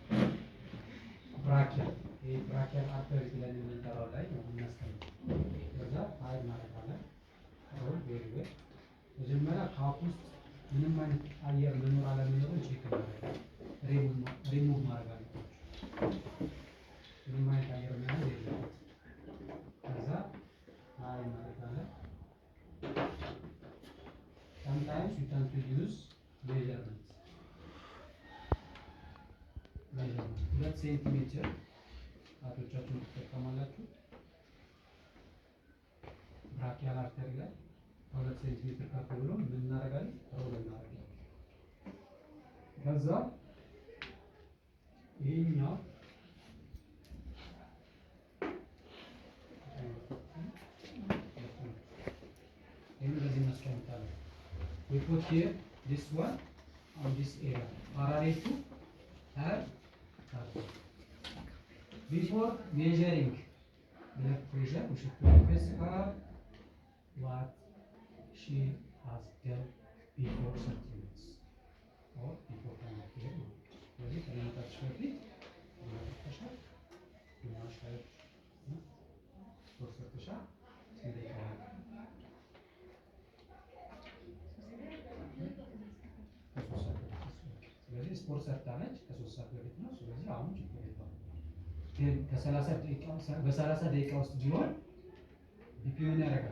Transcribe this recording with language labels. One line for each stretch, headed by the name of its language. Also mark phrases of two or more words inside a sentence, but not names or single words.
Amharic: ብራኪያል ይሄ
English: brachial artery
Amharic: ብለን የምንጠራው ላይ ነው የምናስቀምጠው። ከዛ ሀይ እናደርጋለን።
English: roll very well።
Amharic: መጀመሪያ ካፕ ውስጥ ምንም አይነት አየር መኖር አለመኖሩን ቼክ እናደርጋለን። ሪሙቭ ማድረግ አለባችሁ። ምንም አይነት አየር መያዝ የለበትም። ከዛ ሀይ እናደርጋለን።
English: sometimes you tend to use measurement
Amharic: 2 ሴንቲሜትር ጣቶቻችሁን ትጠቀማላችሁ።
English: brachial artery
Amharic: ላይ 2 ሴንቲሜትር ከፍ ብሎ ምን እናደርጋለን? ሮል እናደርጋለን። ከዛ ይሄኛው እንደዚህ እናስቀምጣለን።
English: We put here this one on this area parallel to her carpet. Before measuring blood pressure, we should ask her what she has done before 30 minutes or before time of care.
Amharic: ስለዚህ ከመምጣትሽ በፊት ማሽሻል ስፖርት ሰርተሻል ስለዚህ ስፖርት ሰርታለች ከ3 ሰዓት በፊት ነው። ስለዚህ አሁን ችግር የለውም። ግን በ30 ደቂቃ ውስጥ ቢሆን ቢፒ ምን ያደርጋል?